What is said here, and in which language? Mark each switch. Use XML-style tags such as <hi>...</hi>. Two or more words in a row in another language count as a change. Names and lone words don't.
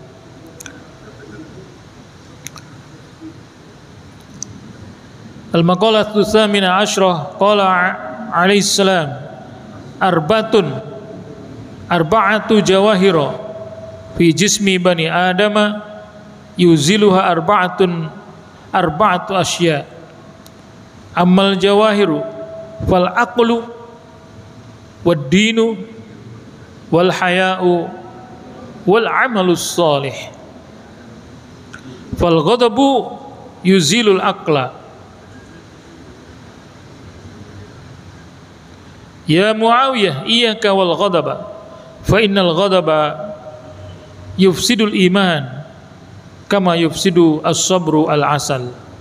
<ar>المقالة الثامنة عشرة قال عليه السلام أربعة جواهر في جسم بني آدم يزيلها أربعة أشياء. أما الجواهر فالعقل والدين والحياء والعمل الصالح. فالغضب يزيل العقل. يا معاوية إياك والغضب فإن الغضب يفسد الإيمان كما يفسد الصبر العسل.</ar>